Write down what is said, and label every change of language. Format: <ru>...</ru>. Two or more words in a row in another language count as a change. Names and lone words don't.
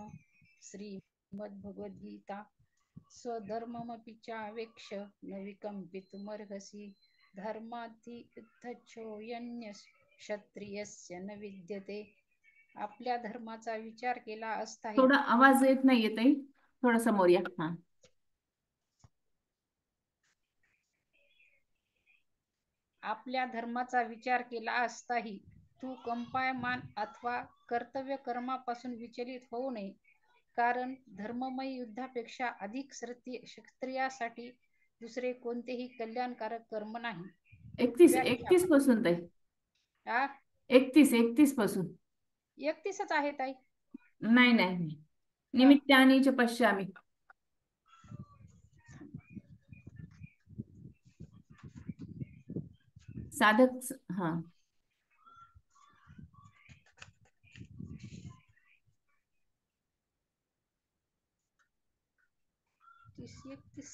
<sa>श्रीमद्भगवद्गीता. स्वधर्ममपि चावेक्ष न विकम्पितुमर्हसि धर्माद्धियुद्धच्छोऽयन्य क्षत्रियस्य न विद्यते.</sa> <mr>आपल्या धर्माचा विचार केला असताही थोडा आवाज येत नाहीये ताई, थोडा समोर या. हा. आपल्या धर्माचा विचार केला असताही तू कंपायमान अथवा कर्तव्य कर्मापासून विचलित होऊ नये, कारण धर्ममय युद्धापेक्षा अधिक क्षत्रियासाठी दुसरे कोणतेही कल्याणकारक कर्म नाही. 31 पासून ताई. व्याख्या. 31 पासून. 31च आहे ताई. नाही नाही नाही,</mr> <sa>निमित्तानी च पश्यामी.</sa> <mr>साधक. हा, तीस 31</mr>